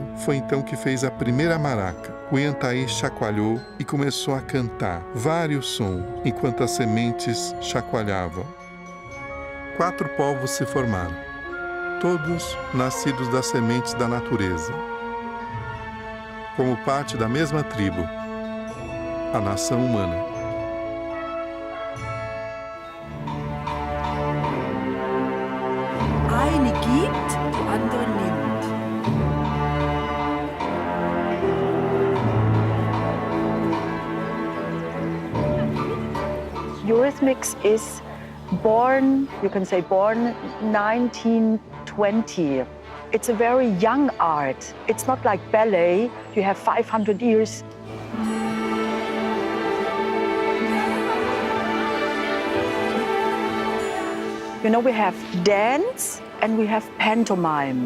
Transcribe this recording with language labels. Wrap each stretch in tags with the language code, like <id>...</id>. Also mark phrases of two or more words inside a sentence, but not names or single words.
<pt>Foi então que fez a primeira maraca. Cunhantaí chacoalhou e começou a cantar vários sons, enquanto as sementes chacoalhavam. 4 povos se formaram, todos nascidos das sementes da natureza. Como parte da mesma tribo, a nação humana.</pt> <de>Eine gibt, die andere nimmt.</de> <en>Eurythmics is born, you can say born 1920. It's a very young art. It's not like ballet, you have 500 years. You know, we have dance and we have pantomime.</en>